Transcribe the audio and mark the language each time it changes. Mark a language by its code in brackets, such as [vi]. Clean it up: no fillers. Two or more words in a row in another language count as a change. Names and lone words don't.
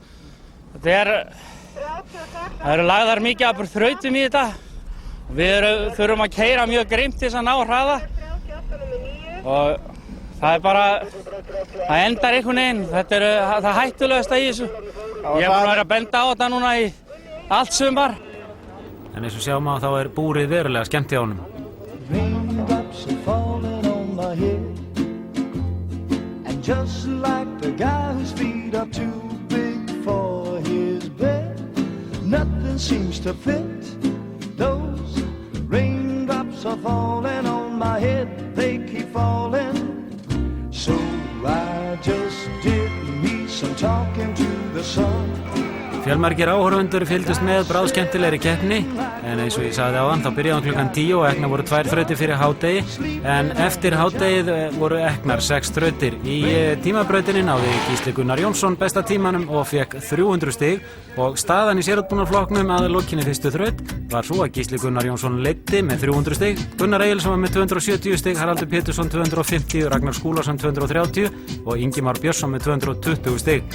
[is] Það eru lagðar mikið af þrautum í þetta og við þurfum að keyra mjög grimmt til þess að ná hraða og það endar einhvern veginn, þetta er það hættulegasta í þessu. Ég er búin að vera að benda á þetta núna í allt sumar. En eins og sjáum að þá er búrið verulega skemmt hjá honum. [en] Nothing seems to fit. Those raindrops are falling on my head. They keep falling. So I just did me some talking to the sun. [is] Fjölmargir áhorfendur fylgdust með bráðskemmtilegri keppni en eins og ég sagði áðan þá byrjaði klukkan 10 og ekna voru 2 þrautir fyrir hádegi en eftir hádegið voru eknar 6 þrautir. Í tímabrautinni náði Gísli Gunnar Jónsson besta tímanum og fekk 300 stig og staðan í sérútbúnarflokknum að lokinni fyrstu þraut var svo að Gísli Gunnar Jónsson leiddi með 300 stig, Gunnar Egilsson var með 270 stig, Haraldur Pétursson 250, Ragnar Skúlason 230 og Ingimar Björnsson með 220 stig.